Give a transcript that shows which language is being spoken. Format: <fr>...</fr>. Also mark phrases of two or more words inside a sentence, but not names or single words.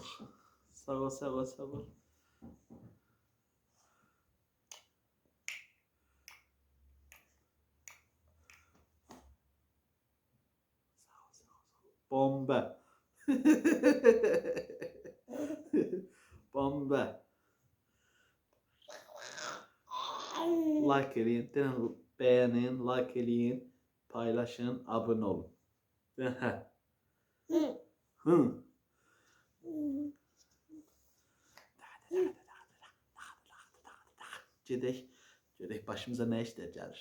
<az>Sağ ol, sağ ol, sağ ol. Bomba. Bomba. Like eləyin, beğenin, like eləyin, paylaşın, abone olun. Hı. Gedək başımıza nə işlər gəlir.</az>